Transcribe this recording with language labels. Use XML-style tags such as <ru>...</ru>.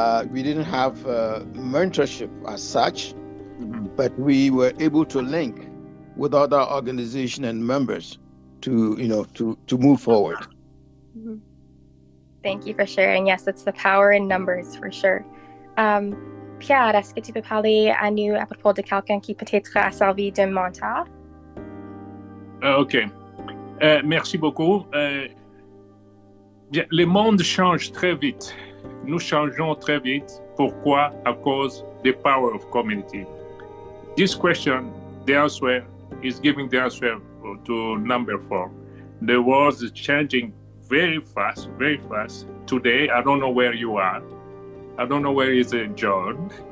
<en>We didn't have mentorship as such, but we were able to link with other organizations and members to move forward. Mm-hmm. Thank you for sharing. Yes, it's the power in numbers for sure.</en> <fr>Pierre, est-ce que tu peux parler à nous à propos de quelqu'un qui peut-être a servi de mentor? OK. Merci beaucoup. Bien, le monde change très vite. Nous changeons très vite. Pourquoi? À cause</fr> <en>the power of community. This question, the answer is giving the answer to number 4. The world is changing very fast, very fast. Today, I don't know where you are. I don't know where is John.</en>